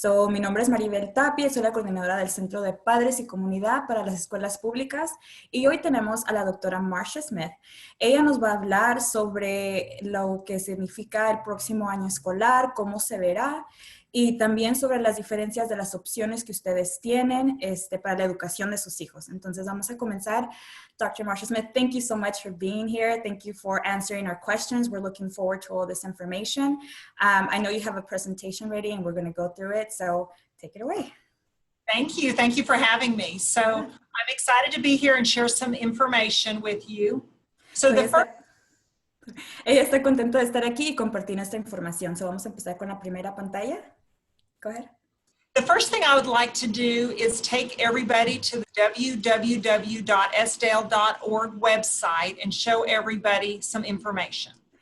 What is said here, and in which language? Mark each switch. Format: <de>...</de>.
<es>Mi nombre es Maribel Tapia, soy la coordinadora del Centro de Padres y Comunidad para las Escuelas Públicas y hoy tenemos a la doctora Marcia Smith. Ella nos va a hablar sobre lo que significa el próximo año escolar, cómo se verá y también sobre las diferencias de las opciones que ustedes tienen para la educación de sus hijos. Entonces vamos a comenzar. Dr.</es> <en>Marcia Smith, thank you so much for being here. Thank you for answering our questions. We're looking forward to all this information. I know you have a presentation ready and we're going to go through it, so take it away. Thank you. Thank you for having me. So I'm excited to be here and share some information with you. So</en> <es>Ella está contenta de estar aquí y compartir esta información. Vamos a empezar con la primera pantalla.</es> <en>Go ahead. The first thing I would like to do is take everybody to the www.sdale.org website and show everybody some information.</en>